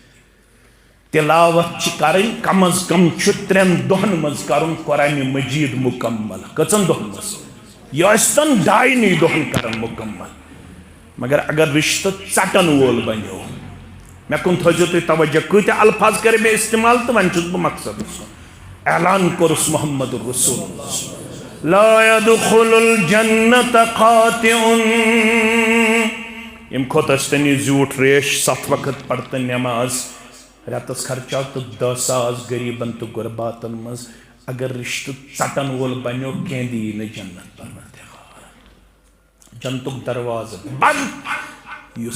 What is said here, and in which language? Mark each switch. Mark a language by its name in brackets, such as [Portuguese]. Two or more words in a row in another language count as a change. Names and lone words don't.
[Kashmiri] تِلاوت چھِ کرٕنۍ کم از کم چھُ 3 دۄہن منٛز کرُن قرآنِ مجیٖد مُکمل کٔژن دۄہن منٛز یہِ ٲسۍتن 2.5 دۄہن کرن مُکمل مگر اگر رشتہٕ ژٹن وول بنیو مےٚ کُن تھٲیزیو تُہۍ توجہ کۭتیاہ الفاظ کٔرۍ مےٚ استعمال تہٕ وۄنۍ چھُس بہٕ مقصد اعلان کوٚرُس [Arabic] محمد رسول اللہ لا يدخل الجنة قاطع [Kashmiri] ییٚمہِ کھۄتہٕ ٲسۍ تن یہِ زیوٗٹھ ریش 7 وقت پرتن نٮ۪ماز رٮ۪تس خرچاو تہٕ 10,000 غریٖبن تہٕ غُرباتن منٛز اگر رشتہٕ ژٹن وول بنیو کینٛہہ دِیی نہٕ جنت پروردگار جنتُک دروازٕ بنٛد یُس